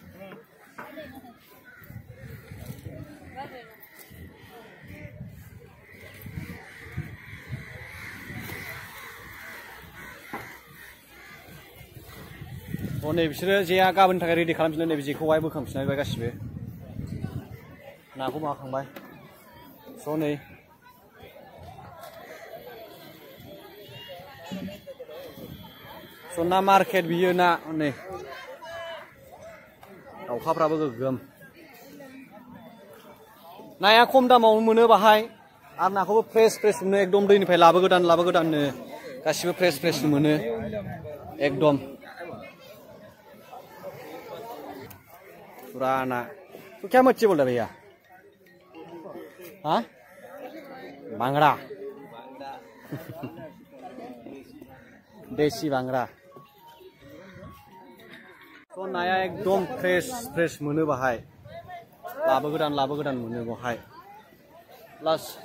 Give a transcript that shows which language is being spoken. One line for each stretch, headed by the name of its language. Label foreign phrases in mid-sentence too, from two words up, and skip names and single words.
Bodo: नै बिसोरो जेया गाबोननि थाखाय रेडि खालामफिननाय नै जेखौहाय बोखांफिननाय गासिबो नाखौ माखांबाय स' नै स' ना मार्केट बियो ना नै दाउखाफ्राबो गोगोम नाया खम दामाव मोनो बाहाय आरो नाखौबो फ्रेश मोनो एकदम दैनिफ्राय लाबोगोदाननो गासिबो फ्रेश मोनो एकदम
Hindi: पूरा ना तो क्या मच्छी बोल रहा भैया हाँ बांगड़ा देसी बांगड़ा तो
Bodo: नाया एकदम फ्रेश मोनो बाहाय लाबोगोदान मोनो बाहाय प्लास